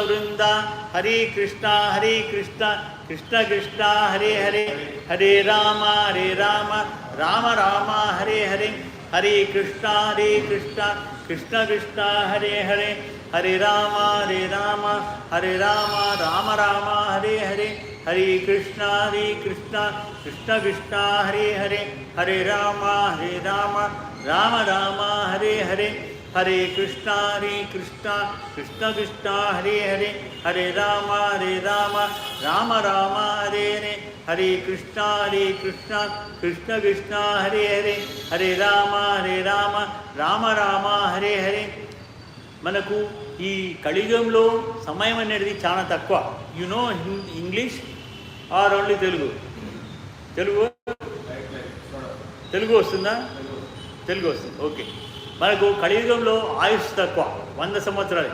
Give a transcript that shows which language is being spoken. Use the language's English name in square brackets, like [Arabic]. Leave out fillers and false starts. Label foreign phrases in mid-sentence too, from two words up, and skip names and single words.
[Sanskrit] Vrinda Hare Krishna Krishna Krishna Hare Hare Hare Rama Rama Rama Hare Hare Hare Krishna Krishna Krishna Hare Hare Hare Rama Hare Rama Rama Rama Hare Hare Hare Krishna Krishna Krishna Hare Hare Hare Rama Rama Rama Hare Hare Hare Krishna Krishna Krishna Hare Hare Hare Rama Rama Rama Hare Hare హరే కృష్ణ కృష్ణ కృష్ణ హరే హరే హరే రామ రామ రామ హరే హరే. [Telugu] మనకు ఈ కలియుగంలో సమయం అనేది చాలా తక్కువ. [English] You know English or only Telugu? [Telugu] తెలుగు వస్తుందా? తెలుగు వస్తుంది. ఓకే. మనకు కలియుగంలో ఆయుష్ తక్కువ, 100 సంవత్సరాలు.